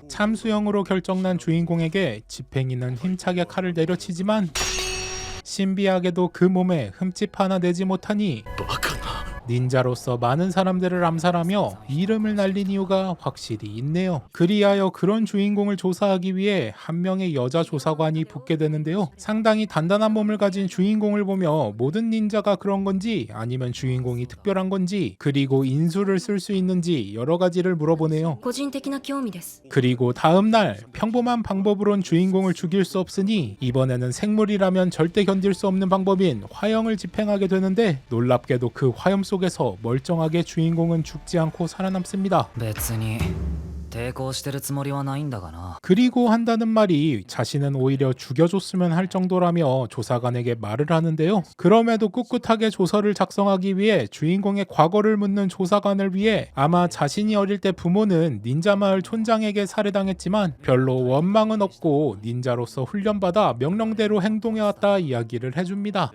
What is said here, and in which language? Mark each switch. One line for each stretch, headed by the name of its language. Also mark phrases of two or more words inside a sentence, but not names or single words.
Korean: 참수형으로 결정난 주인공에게 집행이는 힘차게 칼을 내려치지만 신비하게도 그 몸에 흠집 하나 내지 못하니 닌자로서 많은 사람들을 암살하며 이름을 날린 이유가 확실히 있네요. 그리하여 그런 주인공을 조사하기 위해 한 명의 여자 조사관이 붙게 되는데요. 상당히 단단한 몸을 가진 주인공을 보며 모든 닌자가 그런 건지 아니면 주인공이 특별한 건지 그리고 인수를 쓸 수 있는지 여러 가지를 물어보네요.
Japanese: 個人的な興味です
Korean: 그리고 다음날 평범한 방법으론 주인공을 죽일 수 없으니 이번에는 생물이라면 절대 견딜 수 없는 방법인 화형을 집행하게 되는데 놀랍게도 그 화염 속에서 멀쩡하게 주인공은 죽지 않고 살아남습니다.
Japanese: 別に抵抗してるつもりはないんだがな
Korean: 그리고 한다는 말이 자신은 오히려 죽여줬으면 할 정도라며 조사관에게 말을 하는데요. 그럼에도 꿋꿋하게 조서를 작성하기 위해 주인공의 과거를 묻는 조사관을 위해 아마 자신이 어릴 때 부모는 닌자 마을 촌장에게 살해당했지만 별로 원망은 없고 닌자로서 훈련받아 명령대로 행동해왔다 이야기를 해줍니다.